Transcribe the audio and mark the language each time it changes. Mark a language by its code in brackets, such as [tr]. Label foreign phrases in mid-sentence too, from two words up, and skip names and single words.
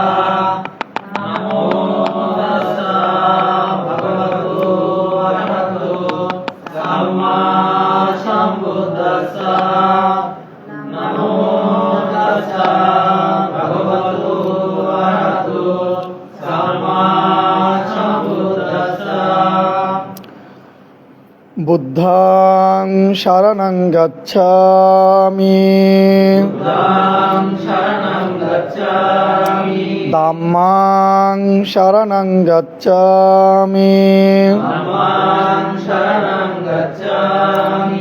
[pi] নমো তাস্সা ভগবতো আরহতো সাম্মা সম্বুদ্ধাস্সা। নমো তাস্সা ভগবতো আরহতো সাম্মা সম্বুদ্ধাস্সা। বুদ্ধং শরণং গচ্ছামি বুদ্ধং শরণং গচ্ছামি। ধম্মং শরণং গচ্ছামি ধম্মং শরণং গচ্ছামি।